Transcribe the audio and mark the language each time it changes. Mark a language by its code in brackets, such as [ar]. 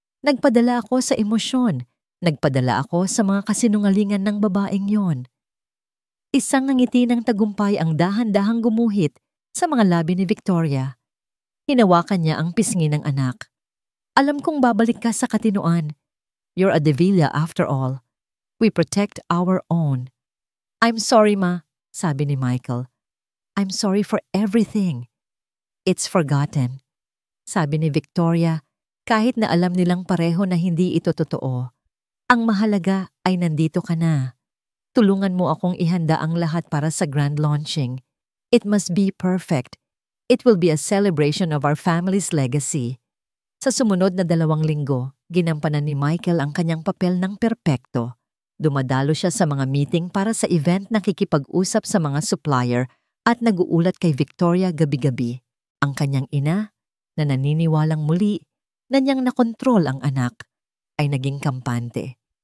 [tl] Nagpadala ako sa emosyon. Nagpadala ako sa mga kasinungalingan ng babaeng yon. Isang ngiti ng tagumpay ang dahan-dahang gumuhit sa mga labi ni Victoria. Hinawakan niya ang pisngi ng anak. Alam kong babalik ka sa katinoan. [en] You're a De Villa after all. We protect our own. I'm sorry, Ma, [tl] sabi ni Michael. [en] I'm sorry for everything. It's forgotten. [tl] Sabi ni Victoria, kahit na alam nilang pareho na hindi ito totoo. Ang mahalaga ay nandito ka na. Tulungan mo akong ihanda ang lahat para sa grand launching. [en] It must be perfect. It will be a celebration of our family's legacy. [tl] Sa sumunod na 2 linggo, ginampanan ni Michael ang kanyang papel ng perpekto. Dumadalo siya sa mga meeting para sa event, nakikipag-usap sa mga supplier at nag-uulat kay Victoria gabi-gabi. Ang kanyang ina, na naniniwalang muli na niyang nakontrol ang anak, ay naging kampante.